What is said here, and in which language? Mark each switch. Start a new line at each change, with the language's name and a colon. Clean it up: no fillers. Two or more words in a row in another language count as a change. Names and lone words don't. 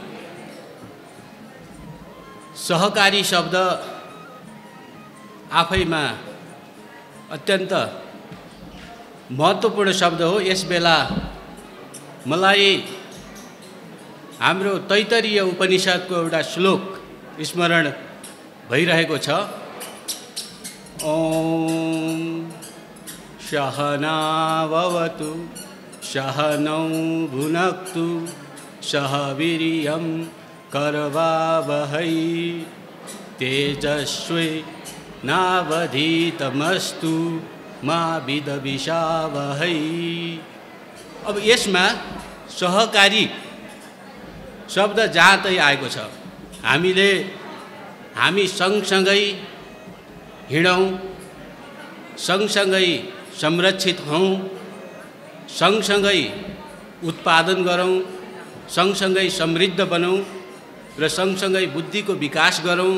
Nepali: सहकारी शब्द आफैमा अत्यन्त महत्त्वपूर्ण शब्द हो। यस बेला मलाई हाम्रो तैत्तरीय उपनिषदको एउटा श्लोक स्मरण भइरहेको छ।
Sanskrit: ओम सहनावतु सहनौ भुनक्तु सह वीर्यं करवावहै तेजस्वी नावधीतमस्तु मा विद्विषावहै।
Nepali: अब यसमा सहकारी शब्द जहाँ तै आएको छ। हामी सँगसँगै हिँडौँ, सँगसँगै संरक्षित हौँ, सँगसँगै उत्पादन गरौँ, सँगसँगै समृद्ध बनौँ र सँगसँगै बुद्धिको विकास गरौँ।